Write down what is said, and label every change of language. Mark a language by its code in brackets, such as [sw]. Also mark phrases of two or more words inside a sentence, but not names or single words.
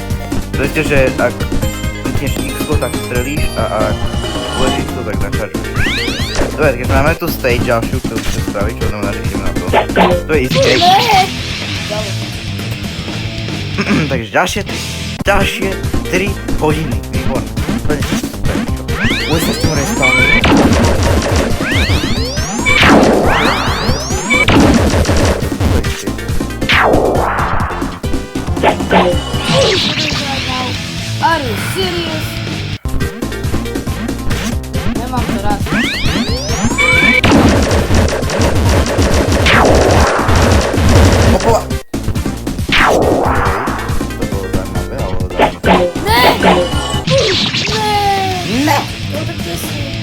[sk] To je, že ak klikneš X-ko, tak strelíš a ak uležíš to, tak načaržuješ. Dobre, keď máme tu stage ďalšiu, ktorú chcem spraviť, čo znamená, že ideme na to. To je [en] easy cake. [sk] Takže ďalšie 3 hodiny. Výborné. Úplne super. Už sa s tým respawnujem. [en] Are you serious? [sk] Nemám to rád. Hopova! To bolo zaujímavé, ale zaujímavé. Ne! To tak presne.